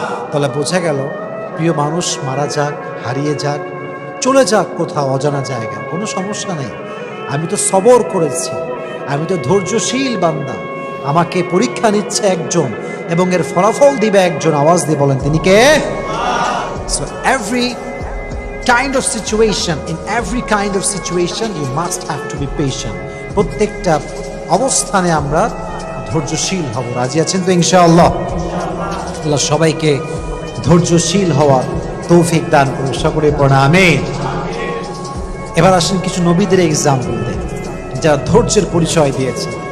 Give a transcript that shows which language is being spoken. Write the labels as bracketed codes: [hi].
[bn] তাহলে বোঝা গেল, প্রিয় মানুষ মারা যাক, হারিয়ে যাক, চলে যাক কোথাও অজানা জায়গা, কোনো সমস্যা নেই। আমি তো সবর করেছি, আমি তো ধৈর্যশীল বান্দা, আমাকে পরীক্ষা নিচ্ছে একজন এবং এর ফলাফল দিবে একজন। আওয়াজ দিয়ে বলেন তিনি কে? [en] So every kind of situation, in every kind of situation you must have to be patient. [bn] প্রত্যেকটা অবস্থানে আমরা ধৈর্যশীল হব। রাজি আছেন তো ইনশাআল্লাহ? আল্লাহ সবাইকে ধৈর্যশীল হওয়ার তৌফিক দান করুন। সকলে পড়া আমিন। এবার আসেন কিছু নবীদের এক্সাম্পল দেয় যারা ধৈর্যের পরিচয় দিয়েছে।